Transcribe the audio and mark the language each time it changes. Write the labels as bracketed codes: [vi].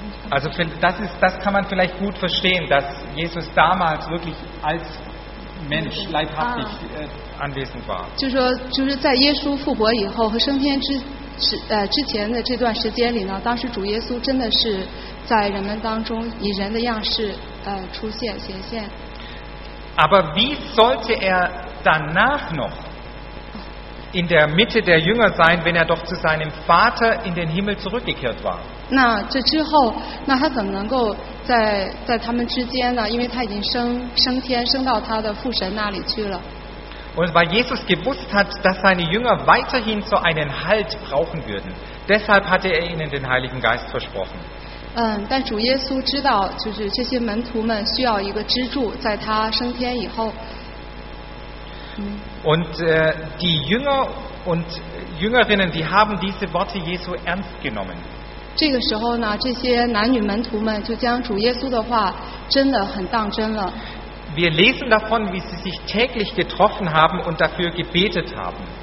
[de] Also das kann man vielleicht gut verstehen, dass Jesus damals wirklich als Mensch leibhaftig anwesend war. [zh] 就是说，就是在耶稣复活以后和升天之之前的这段时间里呢，当时主耶稣真的是在人们当中以人的样式出现显现。 [de] Aber wie sollte er danach noch in der Mitte der Jünger sein, wenn er doch zu seinem Vater in den Himmel zurückgekehrt war? [zh] 那这之后，那他怎么能够在他们之间呢？因为他已经升天，升到他的父神那里去了。 [de] Und weil Jesus gewusst hat, dass seine Jünger weiterhin so einen Halt brauchen würden, deshalb hatte er ihnen den Heiligen Geist versprochen. [zh] 但主耶稣知道，就是这些门徒们需要一个支柱，在他升天以后。 [de] Und die Jünger und Jüngerinnen, die haben diese Worte Jesu ernst genommen. [zh] 这个时候呢，这些男女门徒们就将主耶稣的话真的很当真了。 [de] Wir lesen davon, wie sie sich täglich getroffen haben und dafür gebetet haben.